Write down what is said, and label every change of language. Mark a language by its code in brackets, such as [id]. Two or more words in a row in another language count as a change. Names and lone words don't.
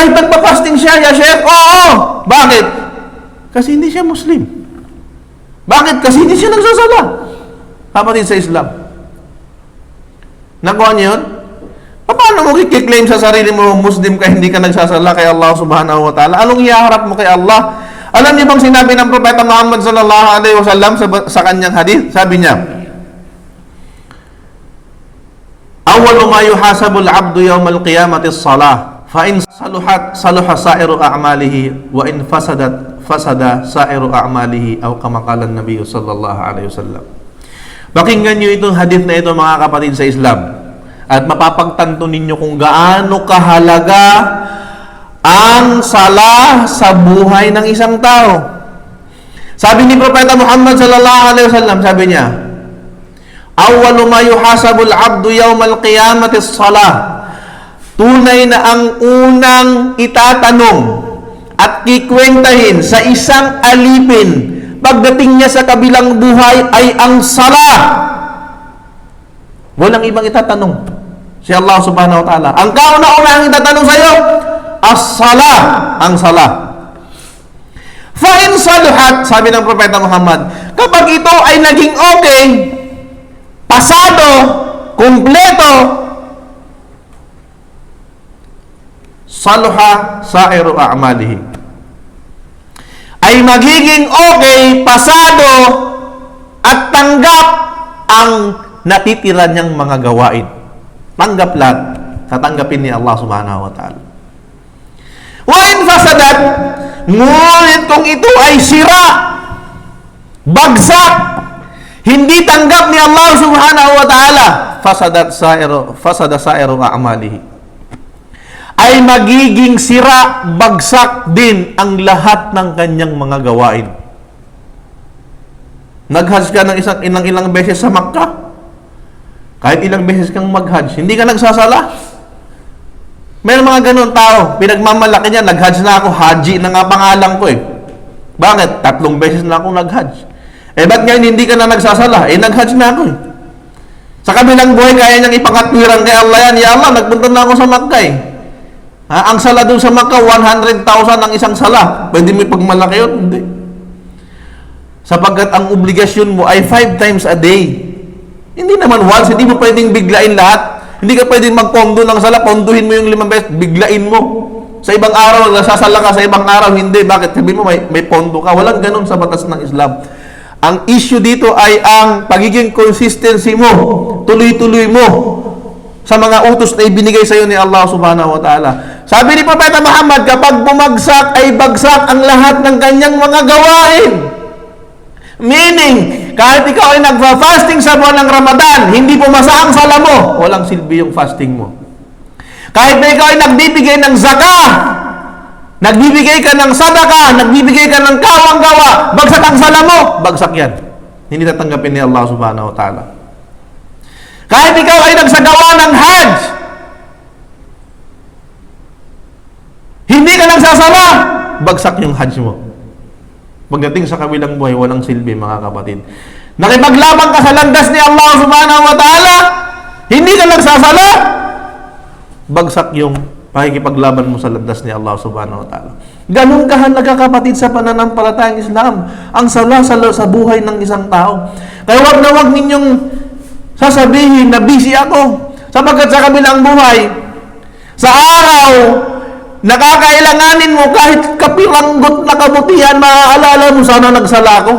[tl] Bakit? Kahit nagpa-fasting siya, Sheikh, oo. Bakit? Kasi hindi siya Muslim. Bakit? Kasi hindi siya nagsasala. Kapatid sa Islam. Nakuha niyo yun? Paano mo kiklaim sa sarili mo Muslim ka hindi ka nagsasala kay Allah [ar] سبحانه وتعالى? [tl] Anong ihaharap mo kay Allah? Alam niyo bang sinabi ng Propeta Muhammad [ar] صلى الله عليه وسلم [tl] sa kanyang hadith? Sabi niya, [ar] أول ما يحاسب العبد يوم القيامة الصلاة، فإن صلحت صلح سائر أعماله وإن فسدت فسد سائر أعماله، أو كما قال النبي صلى الله عليه وسلم. [tl] Pakinggan niyo itong hadith na ito mga kapatid sa Islam. At mapapagtanto ninyo kung gaano kahalaga ang sala sa buhay ng isang tao. Sabi ni Propeta Muhammad [ar] صلى الله عليه وسلم, [tl] sabi niya, [ar] أول ما يحاسب العبد يوم القيامة الصلاة. [tl] Tunay na ang unang itatanong at kikwentahin sa isang alipin pagdating niya sa kabilang buhay ay ang sala. Walang ibang itatanong. Si Allah [ar] سبحانه وتعالى. [tl] Ang kauna-unang itatanong sa iyo, as-sala, ang sala. [ar] فإن صلحت, [tl] sabi ng Propeta Muhammad, kapag ito ay naging okay, pasado, kumpleto, [ar] صلح سائر أعماله. [tl] Ay magiging okay, pasado, at tanggap ang natitira niyang mga gawain. Tanggap lahat. Tatanggapin ni Allah [ar] سبحانه وتعالى. وإن فسدت, [tl] ngunit kung ito ay sira, bagsak, hindi tanggap ni Allah [ar] سبحانه وتعالى, فسد سائر أعماله. [tl] Ay magiging sira, bagsak din ang lahat ng kanyang mga gawain. Nag-hajj ka ng ilang beses sa Makkah, kahit ilang beses kang mag-hajj, hindi ka nagsasala. May mga ganun tao, pinagmamalaki niya, nag-hajj na ako, haji na nga pangalan ko eh. Bakit? 3 beses na ako nag-hajj. Ba't ngayon hindi ka na nagsasala? Nag-hajj na ako eh. Sa kabilang buhay, kaya niyang ipakatwiran kay Allah yan. [ar] يا الله, [tl] nagpunta na ako sa Makkah eh. Ang sala doon sa Makkah, 100,000 ang isang sala. Pwede mo ipagmalaki yun? Hindi. Sapagkat ang obligasyon mo ay 5 [en] times a day. [tl] Hindi naman once, hindi mo pwedeng biglain lahat. Hindi ka pwedeng magpondo ng sala, ponduhin mo yung 5 beses, biglain mo. Sa ibang araw, nasasala ka, sa ibang araw, hindi. Bakit? Sabi mo, may pondo ka. Walang ganun sa batas ng Islam. Ang issue dito ay ang pagiging consistency mo, tuloy-tuloy mo sa mga utos na ibinigay sa iyo ni Allah [ar] سبحانه وتعالى. [tl] Sabi ni Propeta Muhammad, kapag bumagsak ay bagsak ang lahat ng kanyang mga gawain. Meaning, kahit ikaw ay nagfa-fasting sa buwan ng Ramadan, hindi pumasa ang sala mo, walang silbi yung fasting mo. Kahit na ikaw ay nagbibigay ng zakah, nagbibigay ka ng sadaka, nagbibigay ka ng kawang gawa, bagsak ang sala mo, bagsak yan. Hindi tatanggapin ni Allah [ar] سبحانه وتعالى. [tl] Kahit ikaw ay nagsagawa ng hajj, hindi ka nagsasala, bagsak yung hajj mo. Pagdating sa kabilang buhay, walang silbi mga kapatid. Nakipaglaban ka sa landas ni Allah [ar] سبحانه وتعالى, [tl] hindi ka nagsasala, bagsak yung pakikipaglaban mo sa landas ni Allah [ar] سبحانه وتعالى. [tl] Ganun kahalaga kapatid sa pananampalatayang Islam, ang sala sa buhay ng isang tao. Kaya wag na wag ninyong sasabihin na busy ako, sapagkat sa kabilang buhay, sa araw, nakakailanganin mo kahit kapiranggot na kabutihan, maaalala mo, sana nagsala ako.